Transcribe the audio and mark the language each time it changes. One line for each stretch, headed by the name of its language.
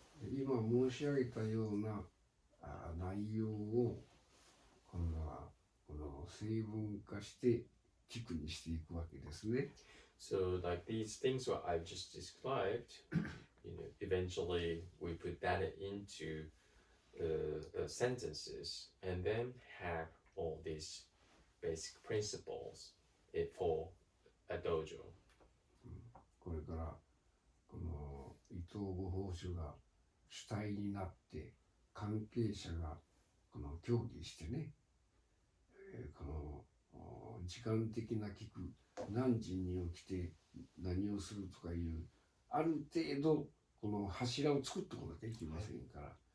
Japanese: 今申し上げたような内容を今度はこの成文化して規矩にしていくわけですね。
English: So like these things what I've just described, eventually we put that into sentences and then have all these basic principles for a dojo.
Japanese: これからこの伊藤御法師が主体になって関係者がこの協議してね、この時間的な規矩、何時に起きて何をするとかいうある程度この柱を作っておかなきゃいけませんから、